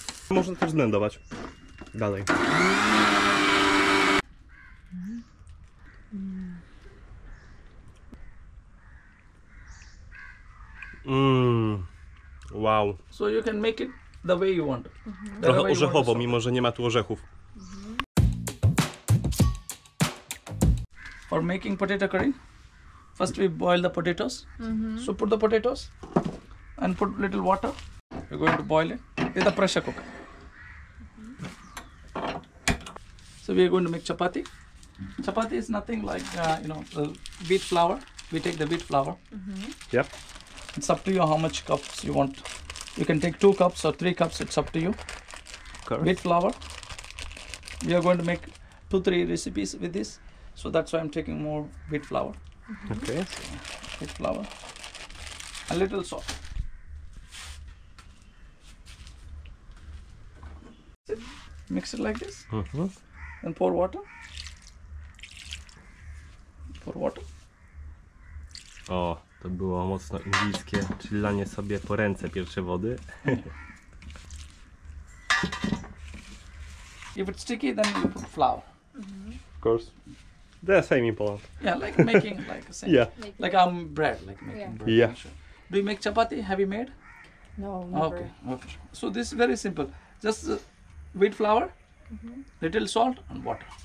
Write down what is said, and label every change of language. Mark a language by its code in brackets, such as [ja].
[pl] Można też zblendować. Dalej. Wow. [en] So you can make it the way you want. [pl] Trochę orzechowo, mimo że nie ma tu orzechów. [en] For making potato curry, first we boil the potatoes. So put the potatoes and put little water. We're going to boil it with a pressure cooker. So we are going to make chapati. Chapati is nothing like wheat flour. We take the wheat flour. Yep. It's up to you how much cups you want. You can take 2 cups or 3 cups. It's up to you. Wheat flour. We are going to make 2-3 recipes with this. So that's why I'm taking more wheat flour. Okay. Wheat flour. A little salt. Mix it like this. And pour water. Pour water. [pl] O, to było mocno indyjskie, czyli lanie sobie po ręce pierwsze wody. [en] If it's sticky, then you put flour. Of course. The same in Poland. Yeah, like making like a same. Yeah. Like bread, like making Yeah. bread. Yeah. Sure. Do you make chapati? Have you made? No, never. Okay. So this is very simple. Just wheat flour, little salt and water.